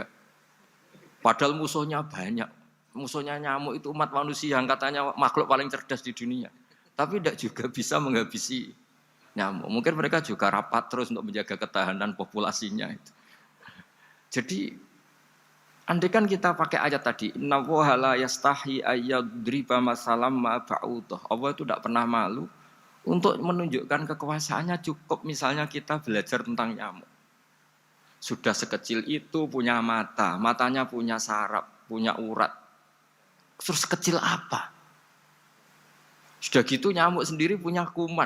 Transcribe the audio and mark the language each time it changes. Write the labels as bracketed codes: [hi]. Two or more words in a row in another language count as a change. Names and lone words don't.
[id] Padahal musuhnya banyak. Musuhnya nyamuk itu umat manusia yang katanya makhluk paling cerdas di dunia. Tapi tidak juga bisa menghabisi nyamuk. Mungkin mereka juga rapat terus untuk menjaga ketahanan populasinya. Jadi andai kan kita pakai ayat tadi, [ar] إن الله لا يستحيي أن يضرب مثلا ما بعوضة. [id] Allah itu tidak pernah malu untuk menunjukkan kekuasaannya. Cukup misalnya kita belajar tentang nyamuk. Sudah sekecil itu punya mata, matanya punya saraf, punya urat. Terus sekecil apa? Sudah gitu nyamuk sendiri punya kuman.